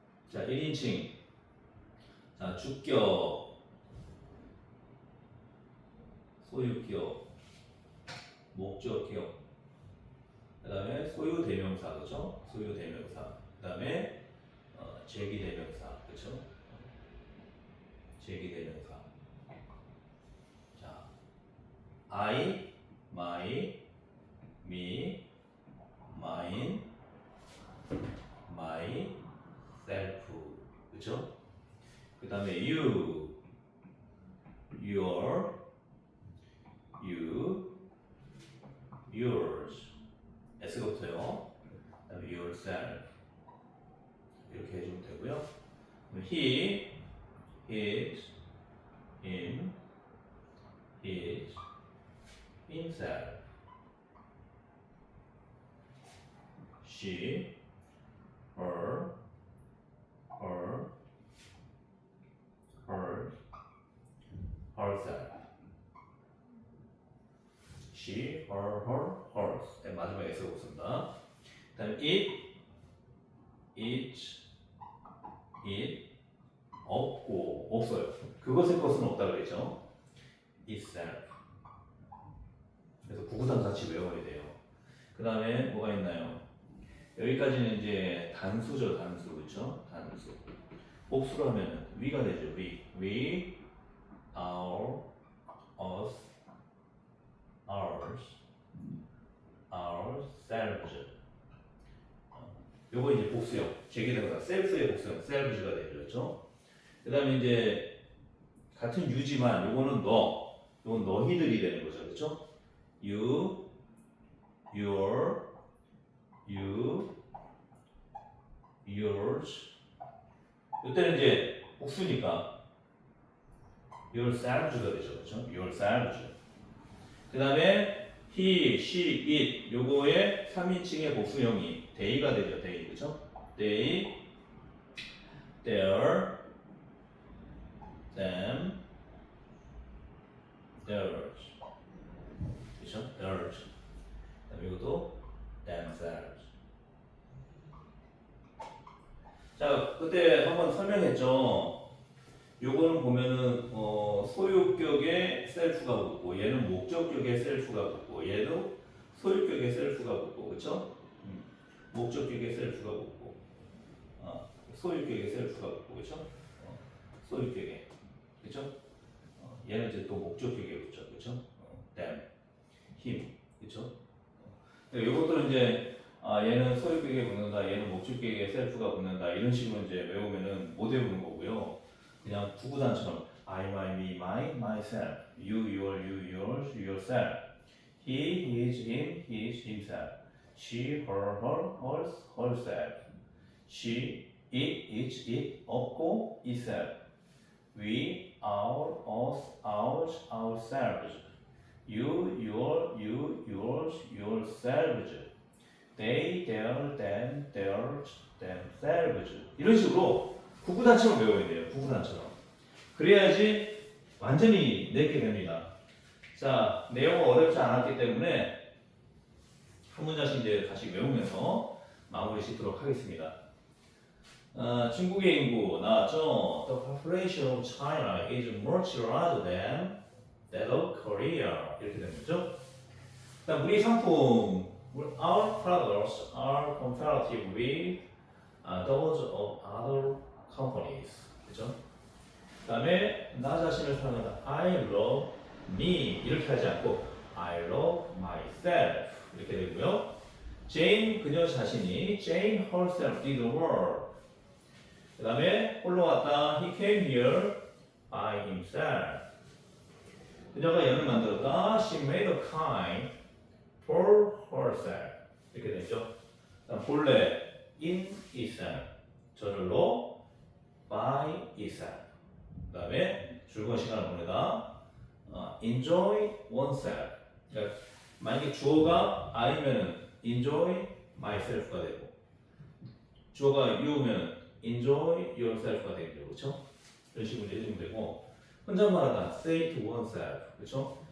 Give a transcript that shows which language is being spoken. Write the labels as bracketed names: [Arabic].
[Korean] 자, 1인칭, 자, 주격, 소유격, 목적격, 그다음에 소유 대명사, 그렇죠? 소유 대명사, 그다음에 제기 대명사, 그렇죠? 제기 대명사. [English] 자, I, my, me, mine, my, self, 그렇죠? 그다음에 you, your, you, yours, [Korean] s가 붙어요. 그다음에 yourself 이렇게 해주면 되고요. [English] he, his, him, his, himself, she, her, her, hers, herself, she, her, hers. [Korean] 네, 마지막에 쓰고 있습니다. 그다음에 [English] it, each, it, [Korean] 없고 없어요. 그것의 것은 없다 그랬죠. [English] itself. [Korean] 그래서 구구단 같이 외워야 돼요. 그 다음에 뭐가 있나요? 여기까지는 이제 단수죠, 단수, 그렇죠? 단수. 복수로 하면 we가 되죠. [English] we, our, us, ours, ourselves. [Korean] 요거 이제 복수형, 제기대명사 self의 복수형, selves가 되죠, 그렇죠? 그 다음에 이제 같은 유지만 요거는 요건 너희들이 되는 거죠, 그렇죠? [English] you, your, you, yours. [Korean] 이때는 이제 복수니까 yourselves가 되죠, 그렇죠? [English] yourselves. [Korean] 그 다음에 [English] he, she, it [Korean] 요거의 3인칭의 복수형이 they가 되죠, they, 그렇죠? [English] they, their, them, theirs, 그렇죠? theirs. [Korean] 그다음에 이것도 themselves. 자, 그때 한번 설명했죠. 요거는 보면은 소유격에 self가 붙고 얘는 목적격에 self가 붙고 얘도 소유격에 self가 붙고 그렇죠? 목적격에 self가 붙고 소유격에 self가 붙고 그렇죠? 소유격에 그렇죠? 얘는 이제 또 목적격에 붙죠, 그렇죠? [English] them, him, 그렇죠? [Korean] 이것들은 이제 얘는 소유격에 붙는다, 얘는 목적격에 self가 붙는다 이런 식으로 이제 외우면은 못 외우는 거고요. [English] 그냥 구구단처럼 I, my, me, mine, myself, you, your, you, yours, yourself, he, his, him, his, himself, she, her, hers, herself, she, it, its, it, 없고 itself, we, our, us, ours, ourselves, you, your, you, yours, yourselves, they, their, them, theirs, [Korean] themselves 이런 식으로 구구단처럼 외워야 돼요. 구구단처럼. 그래야지 완전히 내게 됩니다. 자, 내용은 어렵지 않았기 때문에 한 문장씩 이제 다시 외우면서 마무리 짓도록 하겠습니다. 중국의 인구 나왔죠? [English] The population of China is much larger than that of Korea. [Korean] 이렇게 되는 거죠. 그다음 우리 상품, [English] our products are comparative with those of other companies. [Korean] 그렇죠? 그다음에 나 자신을 사랑한다. [English] I love me [Korean] 이렇게 하지 않고 [English] I love myself [Korean] 이렇게 되고요. [English] Jane [Korean] 그녀 자신이 [English] Jane herself did the work. [Korean] 그 다음에 홀로 왔다. [English] He came here by himself. [Korean] 그녀가 연을 만들었다. [English] She made a kite for herself. [Korean] 이렇게 되죠. 그다음 본래 [English] in itself. [Korean] 저절로 [English] by itself. [Korean] 그 다음에 즐거운 시간을 보내다. [English] enjoy oneself. [Korean] 그러니까 만약에 주어가 I면 [English] enjoy myself [Korean] 가 되고 주어가 you면 [English] enjoy yourself [Korean] 가 되겠죠, 그렇죠? 이런 식으로 해주면 되고 혼잣말하다 [English] say to oneself, [Korean] 그렇죠?